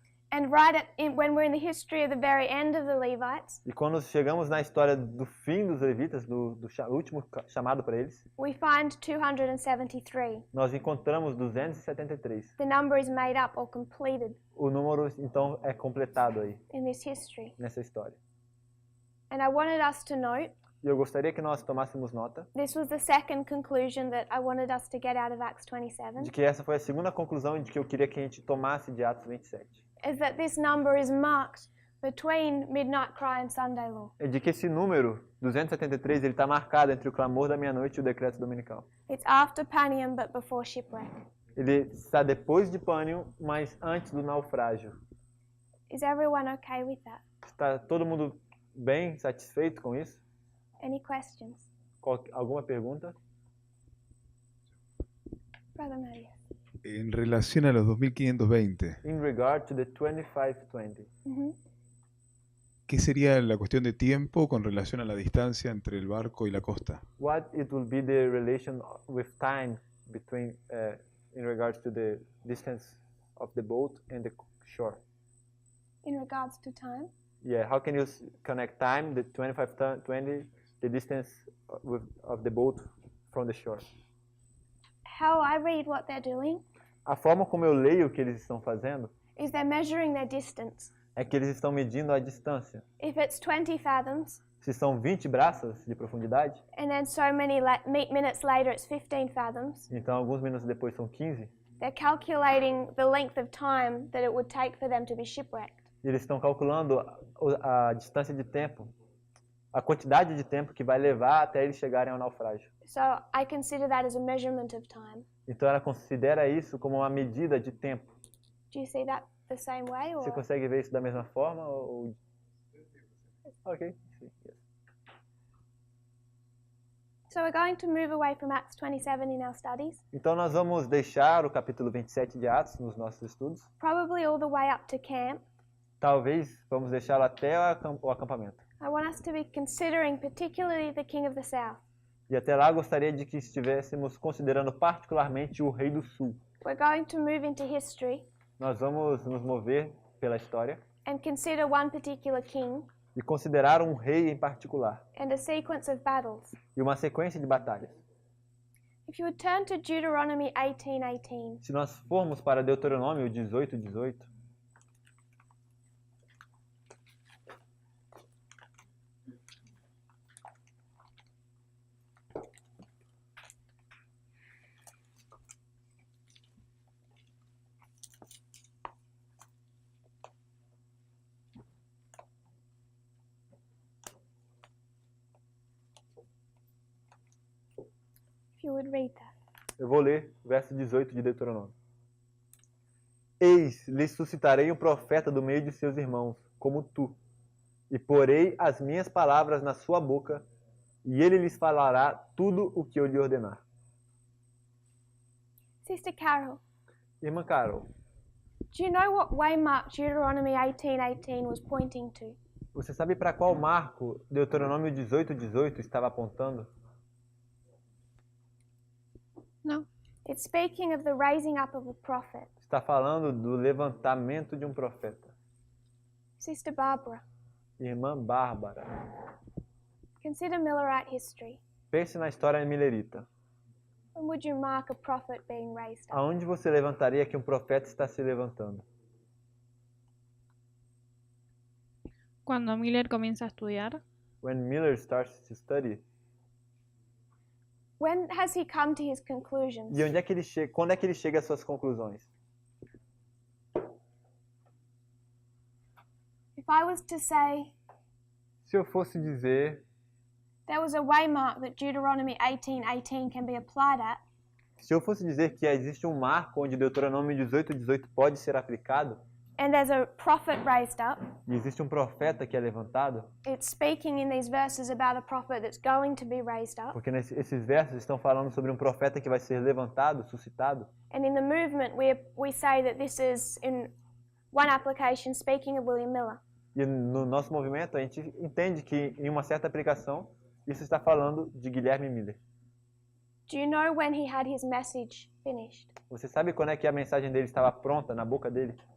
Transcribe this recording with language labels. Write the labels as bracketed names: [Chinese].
[English] And when we're in the history of the very end of the Levites, [Portuguese] E quando chegamos na história do fim dos levitas, do último chamado para eles, [English] we find 273. [Portuguese] nós encontramos 273. [English] The number is made up or completed [Portuguese] O número, então, é completado aí, [English] in this history. [Portuguese] nessa história. [English] And I wanted us to note, [Portuguese] E eu gostaria que nós tomássemos nota [English] this was the second conclusion that I wanted us to get out of Acts [Portuguese] de 27, que essa foi a segunda conclusão de que eu queria que a gente tomasse de Atos 27. [English] is that this number is marked between midnight cry and Sunday law. [Portuguese] É de que esse número, 273, ele está marcado entre o clamor da meia-noite e o decreto dominical. [English] It's after Panium but before shipwreck. [Portuguese] Ele está depois de Pânium, mas antes do naufrágio. [English] Is everyone okay with that? [Portuguese] Está todo mundo bem satisfeito com isso? [English] Any questions? [Portuguese] Alguma pergunta? [English] Brother Marius. [Spanish] En relación a los 2520, [English] In regard to the 2520, [Spanish] ¿qué sería la cuestión de tiempo con relación a la distancia entre el barco y la costa? [English] what it will be the relation with time between, in regards to the distance of the boat and the shore? In regards to time, Yeah, how can you connect time, the 2520, the distance of the boat from the shore? how I read what they're doing [Portuguese] A forma como eu leio o que eles estão fazendo [English] is they're measuring their distance. [Portuguese] é que eles estão medindo a distância. [English] If it's 20 fathoms, [Portuguese] Se são 20 braças de profundidade, [English] and then so many minutes later it's 15 fathoms, [Portuguese] então alguns minutos depois são 15, [English] they're calculating the length of time that it would take for them to be shipwrecked. [Portuguese] eles estão calculando a distância de tempo, a quantidade de tempo que vai levar até eles chegarem ao naufrágio. [English] So I consider that as a measurement of time. [Portuguese] Então ela considera isso como uma medida de tempo. [English] Do you see that the same way? [Portuguese] Você [English] Or? [Portuguese] consegue ver isso da mesma forma? Ok. Sim, [English] yes. So we're going to move away from Acts 27 in our studies, [Portuguese] Então nós vamos deixar o capítulo 27 de Atos nos nossos estudos. [English] probably all the way up to camp. [Portuguese] Talvez vamos deixá-lo até o acampamento. [English] I want us to be considering particularly the King of the South. [Portuguese] E até lá gostaria de que estivéssemos considerando particularmente o Rei do Sul. [English] We're going to move into history [Portuguese] Nós vamos nos mover pela história [English] and consider one particular king [Portuguese] e considerar um rei em particular [English] and a sequence of battles. [Portuguese] e uma sequência de batalhas. [English] If you would turn to Deuteronomy 18:18. [Portuguese] Se nós formos para Deuteronômio 18:18, [English] If you would read that. [Portuguese] eu vou ler o verso 18 de Deuteronômio. Eis, lhes suscitarei um profeta do meio de seus irmãos, como tu, e porei as minhas palavras na sua boca, e ele lhes falará tudo o que eu lhe ordenar. [English] Sister Carol, [Portuguese] Irmã Carol, [English] do you know what waymark Deuteronomy 18:18 was pointing to? [Portuguese] você sabe para qual marco Deuteronômio 18:18 estava apontando? [English] No. It's speaking of the raising up of a prophet. [Portuguese] Está falando do levantamento de um profeta. [English] Sister Barbara, [Portuguese] Irmã Bárbara, [English] consider Millerite history. [Portuguese] pense na história milerita. [English] When would you mark a prophet being raised up? [Portuguese] Aonde você levantaria que um profeta está se levantando? [Spanish] Cuando Miller comienza a estudiar, [English] When Miller starts to study. When has he come to his conclusions? [Portuguese] E onde é que ele chega? Quando é que ele chega às suas conclusões? [English] I was to say [Portuguese] Se eu fosse dizer, [English] there was a waymark that Deuteronomy 18:18 can be applied at, [Portuguese] se eu fosse dizer que existe um marco onde Deuteronômio 18:18 pode ser aplicado, [English] and there's a prophet raised up, [Portuguese] e existe um profeta que é levantado, [English] it's speaking in these verses about a prophet that's going to be raised up. [Portuguese] porque esses versos estão falando sobre um profeta que vai ser levantado, suscitado, [English] And in the movement, we say that this is, in one application, speaking of William Miller. [Portuguese] e no nosso movimento a gente entende que em uma certa aplicação isso está falando de Guilherme Miller. [English] Do you know when he had his message finished? [Portuguese] Você sabe quando é que a mensagem dele estava pronta na boca dele?